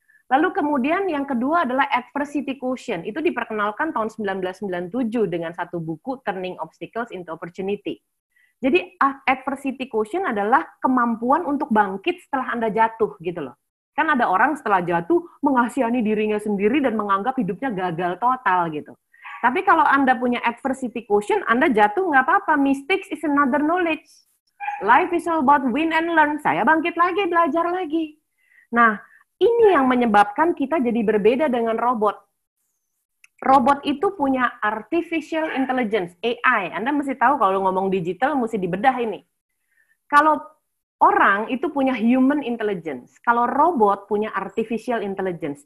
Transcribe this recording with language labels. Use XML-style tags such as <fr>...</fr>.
<id>Lalu kemudian yang kedua adalah adversity quotient. Itu diperkenalkan tahun 1997 dengan satu buku Turning Obstacles into Opportunity. Jadi adversity quotient adalah kemampuan untuk bangkit setelah Anda jatuh gitu loh. Kan ada orang setelah jatuh mengasihani dirinya sendiri dan menganggap hidupnya gagal total gitu. Tapi kalau Anda punya adversity quotient, Anda jatuh nggak apa-apa.</id> <en>Mistakes is another knowledge. Life is all about win and learn.</en> <id>Saya bangkit lagi, belajar lagi. Nah, ini yang menyebabkan kita jadi berbeda dengan robot. Robot itu punya artificial intelligence, AI. Anda mesti tahu kalau ngomong digital mesti dibedah ini. Kalau orang itu punya human intelligence, kalau robot punya artificial intelligence.</id>